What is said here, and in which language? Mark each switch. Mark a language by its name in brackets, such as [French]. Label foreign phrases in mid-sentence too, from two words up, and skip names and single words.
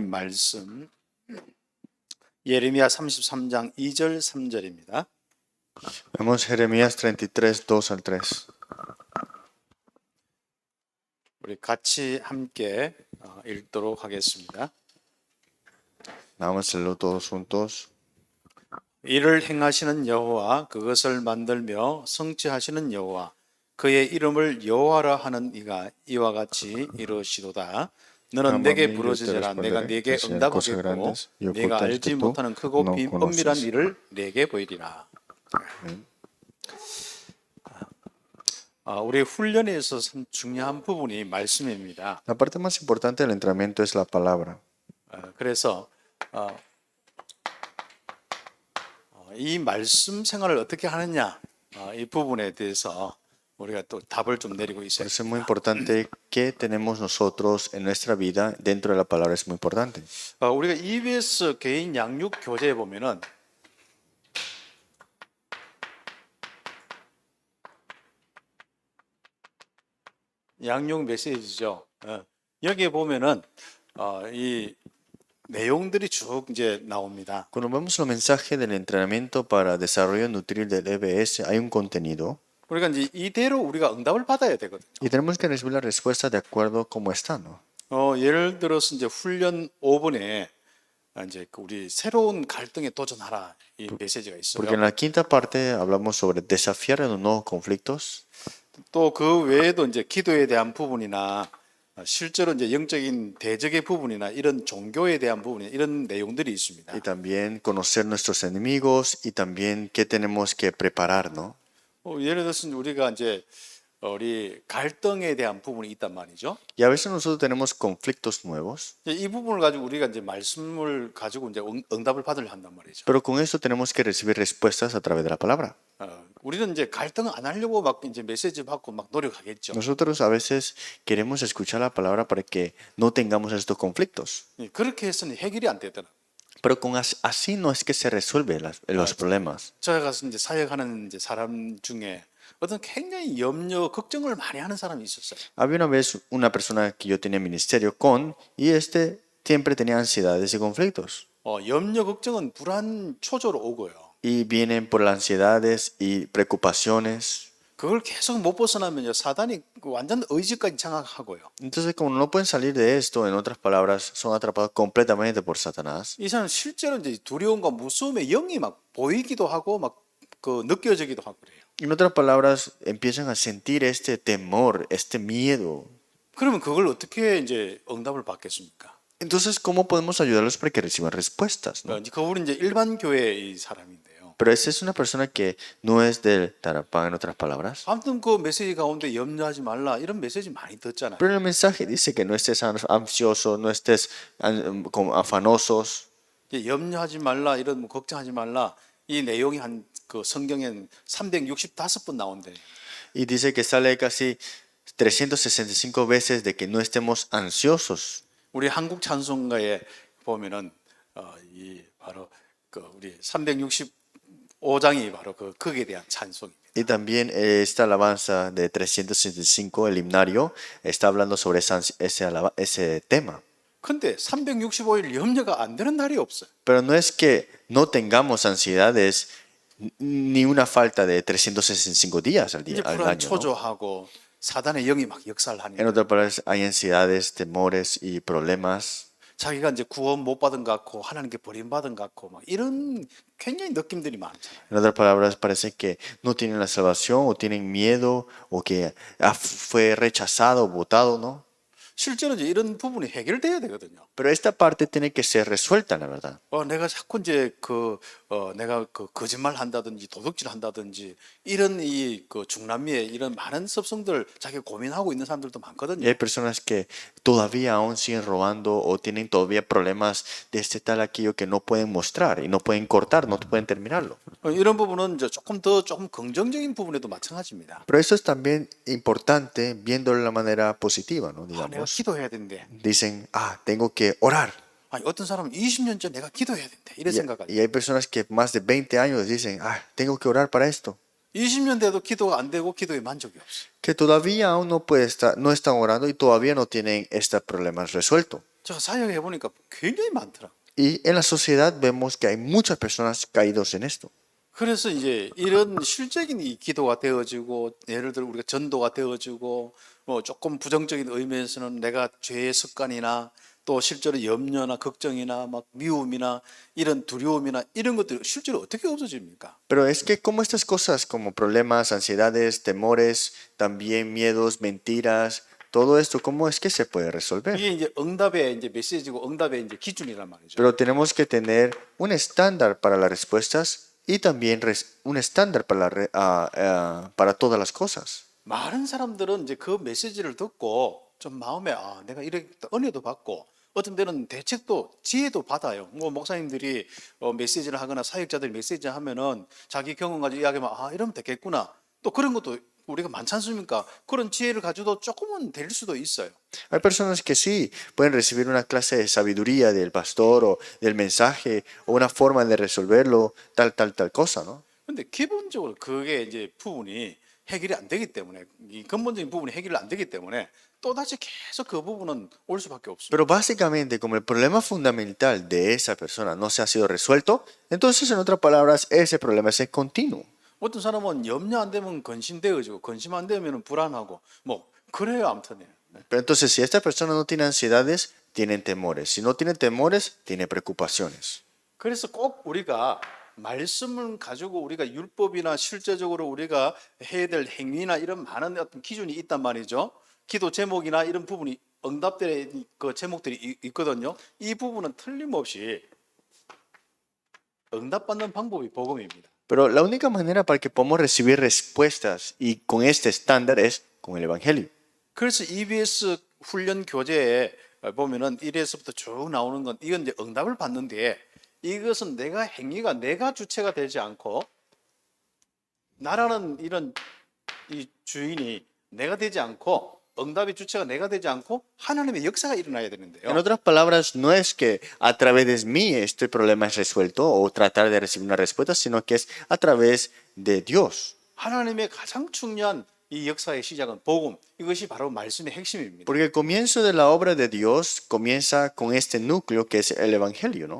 [Korean] 말씀 예레미야 33장 2절 3절입니다. [Spanish] Vemos Jeremías 33, 2 al 3. [Korean] 우리 같이 함께 읽도록 하겠습니다. [Spanish] Vamos a leerlo todos juntos. [Korean] 이를 행하시는 여호와, 그것을 만들며 성취하시는 여호와, 그의 이름을 여호와라 하는 이가 이와 같이 이루시도다. 너는 내게 부르짖으라. 내가 네게 응답하겠고 네가 알지 못하는 크고 엄밀한 일을 네게 보이리라. 우리 훈련에 있어서 중요한 부분이 말씀입니다. [Spanish] La parte más importante del entrenamiento es la palabra. [Korean] 그래서 이 말씀 생활을 어떻게 하느냐, 이 부분에 대해서 우리가 또 답을 좀 내리고 있어요. [Spanish] Por eso es muy importante que tenemos nosotros en nuestra vida dentro de la palabra, es muy importante. [Korean] 우리가 EBS 개인 양육 교재에 보면은 양육 메시지죠. 여기에 보면은 이 내용들이 쭉 이제 나옵니다. [Spanish] Cuando vemos los mensajes del entrenamiento para desarrollo nutril del EBS, hay un contenido [Korean] 우리가 이제 이대로 우리가 응답을 받아야 되거든요. [Spanish] y tenemos que recibir la respuesta de acuerdo como está, ¿no? [Korean] 예를 들어서 이제 훈련 5분에 이제 우리 새로운 갈등에 도전하라 이 메시지가 [Spanish] Porque en [Korean] 있어요. [Spanish] la quinta parte hablamos sobre desafiar los nuevos conflictos. [Korean] 또 그 외에도 이제 기도에 대한 부분이나 실제로 이제 영적인 대적의 부분이나 이런 종교에 대한 부분이 이런 내용들이 있습니다. [Spanish] Y también conocer nuestros enemigos y también qué tenemos que preparar, ¿no? [Korean] 예를 들어서 우리가 이제 우리 갈등에 대한 부분이 있단 말이죠. [Spanish] Y a veces nosotros tenemos conflictos nuevos, [Korean] 이 부분을 가지고 우리가 이제 말씀을 가지고 이제 응답을 받으려 한단 말이죠. [Spanish] pero con eso tenemos que recibir respuestas a través de la palabra. [Korean] 우리는 이제 갈등을 안 하려고 막 이제 메시지 받고 막 노력하겠죠. [Spanish] Nosotros a veces queremos escuchar la palabra para que no tengamos estos conflictos, [Korean] 그렇게 해서는 해결이 안 되더라. [Spanish] pero así no es que se resuelven los problemas. [Korean] 제가 가서 이제 사역하는 이제 사람 중에 어떤 굉장히 염려, 걱정을 많이 하는 사람이 있었어요. [Spanish] Había una vez una persona que yo tenía ministerio con y siempre tenía ansiedades y conflictos. [Korean] 염려, 걱정은 불안 초조로 오고요. [Spanish] Y vienen por las ansiedades y preocupaciones. [Korean] 그걸 계속 못 벗어나면요, 사단이 완전 의지까지 장악하고요. [Spanish] Entonces, como no pueden salir de esto, en otras palabras, son atrapados completamente por Satanás. [Korean] 이 사람 실제로 이제 두려움과 무서움의 영이 막 보이기도 하고 막 그 느껴지기도 하고 그래요. [Spanish] En otras palabras, empiezan a sentir este temor, este miedo. [Korean] 그러면 그걸 어떻게 이제 응답을 받겠습니까? [Spanish] Entonces, ¿cómo podemos ayudarlos para que reciban respuestas, no? [Korean] 그분은 이제 일반 교회의 사람인데요. [Spanish] Pero esa es una persona que no es del Tarapán, en otras palabras. [Korean] 아무튼 그 메시지 가운데 염려하지 말라 이런 메시지 많이 듣잖아요. [Spanish] Pero en el mensaje dice que no estés ansioso, no estés afanosos. [Korean] 염려하지 말라 이런 뭐 걱정하지 말라 이 내용이 한 그 성경엔 365번 나온대. [Spanish] Y dice que sale casi 365 veces de que no estemos ansiosos. [Korean] 우리 한국 찬송가에 보면은 이 바로 그 우리 365장이 바로 그 극에 대한 찬송입니다. [Spanish] Y también esta alabanza de 365, el himnario, está hablando sobre ese tema. [Korean] 근데 365일 염려가 안 되는 날이 없어요. [Spanish] Pero no es que no tengamos ansiedades ni una falta de 365 días al [Korean] 이제 [Spanish] al [Korean] 불안 [Spanish] año, ¿no? [Korean] 초조하고 사단의 영이 막 역사를 [Spanish] En [Korean] 하니까 [Spanish] otras palabras, hay ansiedades, temores y problemas. [Korean] 자기가 이제 구원 못 받은 것 같고 하나님께 버림받은 것 같고 막 이런 굉장히 느낌들이 많잖아요. [Spanish] En otras palabras, parece que no tienen la salvación o tienen miedo o que fue rechazado o votado, ¿no? [Korean] 실제로 이제 이런 부분이 해결돼야 되거든요. [Spanish] Pero esta parte tiene que ser resuelta, la verdad. [Korean] 내가 자꾸 이제 내가 거짓말 한다든지 도둑질 한다든지 이런 그 중남미의 이런 많은 습성들 자기가 고민하고 있는 사람들도 [Spanish] Y [Korean] 많거든요. [Spanish] hay personas que todavía aún siguen robando o tienen todavía problemas de este tal aquello que no pueden mostrar y no pueden cortar, no pueden terminarlo. [Korean] 이런 부분은 이제 조금 긍정적인 부분에도 마찬가지입니다. [Spanish] Pero eso es también importante viéndolo de la manera positiva, ¿no? [Korean] 내가 [Spanish] Digamos, [Korean] 기도해야 된대. [Spanish] dicen, tengo que orar. [Korean] 아니, 어떤 사람은 20년 전 내가 기도해야 된대. 이런 생각을. [Spanish] Y hay personas que más de 20 años dicen, tengo que orar para esto. [Korean] 20년 돼도 기도가 안 되고 기도에 만족이 없어. [Spanish] Que todavía aún no están orando y todavía no tienen estos problemas resueltos. [Korean] 제가 사역해 보니까 굉장히 많더라. [Spanish] Y en la sociedad vemos que hay muchas personas caídos en esto. [Korean] 그래서 이제 이런 실적인 이 기도가 되어지고 예를 들어 우리가 전도가 되어지고 뭐 조금 부정적인 의미에서는 내가 죄의 습관이나 또 실제로 염려나 걱정이나 막 미움이나 이런 두려움이나 이런 것들이 실제로 어떻게 없어집니까? [Spanish] Pero es que como estas cosas como problemas, ansiedades, temores, también miedos, mentiras, todo esto, ¿cómo es que se puede resolver? [Korean] 이게 이제 응답의 이제 메시지고 응답의 이제 기준이란 말이죠. [Spanish] Pero tenemos que tener un estándar para las respuestas y también un estándar para, para todas las cosas. [Korean] 많은 사람들은 이제 그 메시지를 듣고 좀 마음에 내가 이렇게 은혜도 받고 어떤 때는 대책도 지혜도 받아요. 뭐 목사님들이 메시지를 하거나 사역자들이 메시지를 하면은 자기 경험 가지고 이야기하면 이러면 되겠구나. 또 그런 것도 우리가 많지 않습니까? 그런 지혜를 가지고도 조금은 될 수도 있어요. [Spanish] Hay personas que sí pueden recibir una clase de sabiduría del pastor o del mensaje o una forma de resolverlo, tal cosa, ¿no? [Korean] 근데 기본적으로 그게 이제 부분이 해결이 안 되기 때문에 이 근본적인 부분이 해결이 안 되기 때문에 또다시 계속 그 부분은 올 수밖에 없습니다. [Spanish] Pero básicamente, como el problema fundamental de esa persona no se ha sido resuelto, entonces, en otras palabras, ese problema es continuo. [Korean] 어떤 사람은 염려 안 되면 근심되어지고 근심 안 되면 불안하고 뭐 그래요 아무튼요. [Spanish] Pero entonces, si esta persona no tiene ansiedades, tienen temores. Si no tiene temores, tiene preocupaciones. [Korean] 그래서 꼭 우리가 말씀을 가지고 우리가 율법이나 실제적으로 우리가 해야 될 행위나 이런 많은 어떤 기준이 있단 말이죠. 기도 제목이나 이런 부분이 응답들의 그 제목들이 있거든요. 이 부분은 틀림없이 응답받는 방법이 복음입니다. [Spanish] Pero la única manera para que podamos recibir respuestas y con este estándar es con el Evangelio. [Korean] 그래서 EBS 훈련 교재에 보면은 1에서부터 쭉 나오는 건 이건 이제 응답을 받는데 이것은 내가 행위가 내가 주체가 되지 않고 나라는 이런 이 주인이 내가 되지 않고 응답의 주체가 내가 되지 않고 하나님의 역사가 일어나야 [Spanish] En [Korean] 되는데요. [Spanish] otras palabras, no es que a través de mí este problema es resuelto o tratar de recibir una respuesta, sino que es a través de Dios. [Korean] 하나님의 가장 중요한 이 역사의 시작은 복음. 이것이 바로 말씀의 핵심입니다. [Spanish] Porque el comienzo de la obra de Dios comienza con este núcleo que es el Evangelio, ¿no?